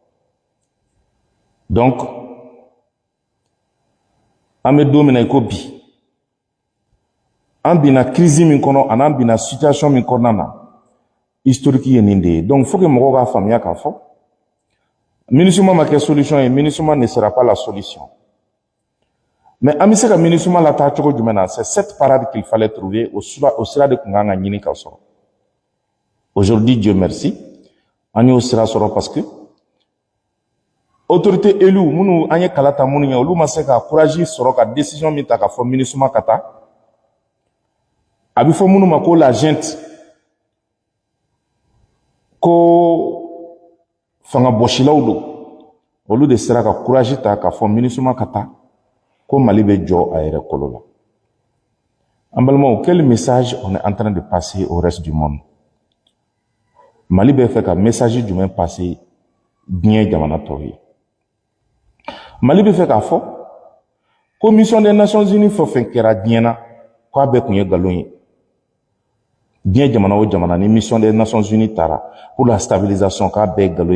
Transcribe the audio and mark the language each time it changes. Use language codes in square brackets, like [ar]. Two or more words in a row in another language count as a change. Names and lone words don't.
[bm] Donc an bɛ don min na i ko bi an bina crise min kɔnɔ ani an bina situation min kɔnɔna na historique ye nin de ye. Donc faut que mɔgɔw k'a faamuya k'a fɔ MINUSMA ma kɛ solution ye, [fr] MINUSMA ne sera pas la solution. [bm] Mais an bɛ se ka MINUSMA lataa cogo jumɛn na? [fr] C'est cette parade qu'il fallait trouver au [bm] sira de kun kan ka ɲini ka sɔrɔ. [fr] Aujourd'hui, Dieu merci, [bm] an y'o sira sɔrɔ [fr] parce que autorité élue [bm] minnu an ye kala ta minnu ye olu ma se ka courage sɔrɔ ka décision min ta ka fɔ MINUSMA ka taa. A bɛ fɔ minnu ma ko la junte ko fanga bɔsilaw don olu de sera ka courage ta ka fɔ MINUSMA ka taa ko Mali bɛ jɔ a yɛrɛ kolo la. En balimaw, [fr] quel message on est en train de passer au reste du monde? [bm] Mali bɛ fɛ ka message jumɛn passer diɲɛ jamana tɔw ye? Mali bɛ fɛ k'a fɔ ko [fr] mission des Nations Unies [bm] fɛn o fɛn kɛra diɲɛ na k'a bɛɛ kun ye nkalon ye. Diɲɛ jamana o jamana ni [fr] mission des Nations Unies [bm] taara [fr] pour la stabilisation [bm] k'a bɛɛ ye nkalon ye.